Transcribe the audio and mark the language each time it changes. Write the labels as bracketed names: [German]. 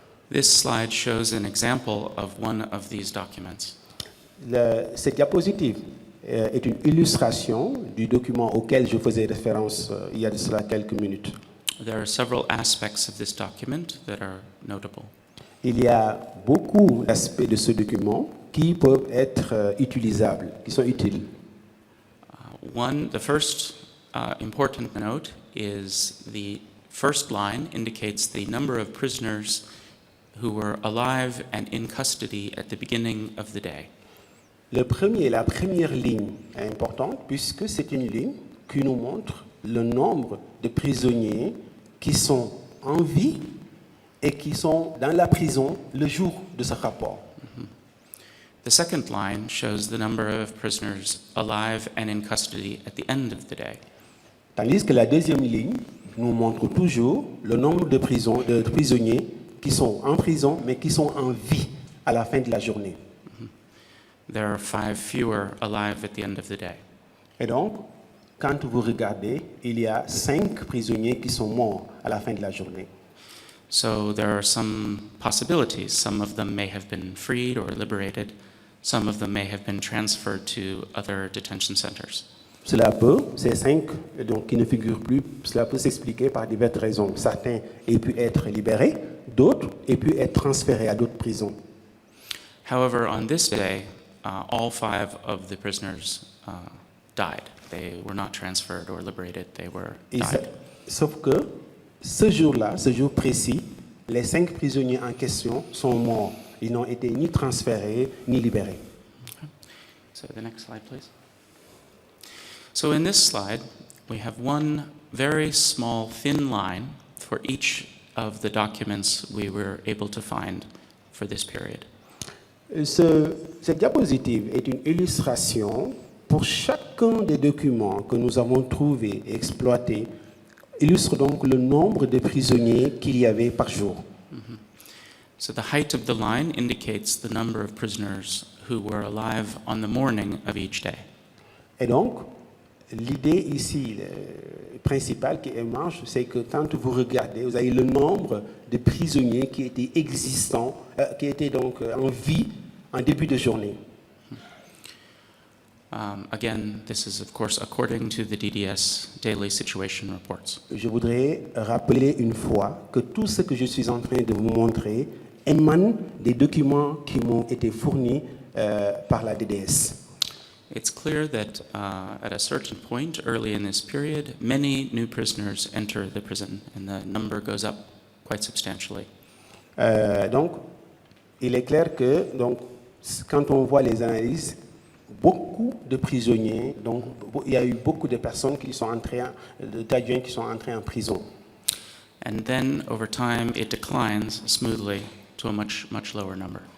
[English] This slide shows an example of one of these documents. [French] Cette diapositive est une illustration du document auquel je faisais référence il y a de cela quelques minutes. [English] There are several aspects of this document that are notable. [French] Il y a beaucoup d'aspects de ce document qui peuvent être utilisables, qui sont utiles. [English] The first important note is the first line indicates the number of prisoners who were alive and in custody at the beginning of the day. [French] La première ligne est importante puisque c'est une ligne qui nous montre le nombre de prisonniers qui sont en vie et qui sont dans la prison le jour de ce rapport. [English] The second line shows the number of prisoners alive and in custody at the end of the day. [French] Tandis que la deuxième ligne nous montre toujours le nombre de prisonniers qui sont en prison mais qui sont en vie à la fin de la journée. [English] There are 5 fewer alive at the end of the day. [French] Et donc, quand vous regardez, il y a 5 prisonniers qui sont morts à la fin de la journée. [English] So there are some possibilities. Some of them may have been freed or liberated. Some of them may have been transferred to other detention centers. [French] Ces 5 donc, qui ne figurent plus, cela peut s'expliquer par diverses raisons. Certains aient pu être libérés, d'autres aient pu être transférés à d'autres prisons. [English] However, on this day, all 5 of the prisoners died. They were not transferred or liberated. They were died. [French] Sauf que ce jour-là, ce jour précis, les 5 prisonniers en question sont morts. Ils n'ont été ni transférés ni libérés. [English] Okay. So the next slide, please. So in this slide, we have one very small, thin line for each of the documents we were able to find for this period. [French] Cette diapositive est une illustration pour chacun des documents que nous avons trouvés et exploités, illustre donc le nombre de prisonniers qu'il y avait par jour. [English] So the height of the line indicates the number of prisoners who were alive on the morning of each day. [French] Et donc, l'idée ici principale qui émerge, c'est que quand vous regardez, vous avez le nombre de prisonniers qui étaient existants, qui étaient donc en vie en début de journée. [English] Again, this is of course according to the DDS daily situation reports. [French] Je voudrais rappeler une fois que tout ce que je suis en train de vous montrer émane des documents qui m'ont été fournis par la DDS. [English] It's clear that at a certain point early in this period, many new prisoners enter the prison, and the number goes up quite substantially. [French] Donc, il est clair que donc, quand on voit les analyses, beaucoup de prisonniers, donc il y a eu beaucoup de personnes qui sont entrées, d'Adjoints qui sont entrés en prison. [English] And then, over time, it declines smoothly to a much, much lower number.